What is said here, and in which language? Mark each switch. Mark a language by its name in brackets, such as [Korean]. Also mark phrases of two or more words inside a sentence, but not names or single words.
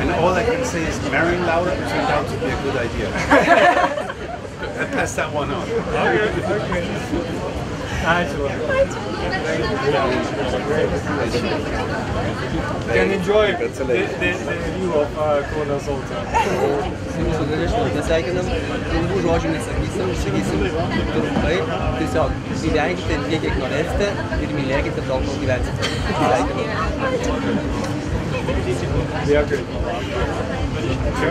[English] And all I can say is marrying Laura turned out to be a good idea. Let's pass that one on. [Lithuanian] Okay. Ačiū. [English] Can enjoy the view of Kaunas also. [Lithuanian] Mūsų galėšimą nesveikinam, ilgų žodžių nesakysim, sakysim trumpai, tiesiog gyvenkite tiek, kiek norėsite ir mylėkite tol, kol gyvensite. Sveikinam. Dėkui. Ačiū.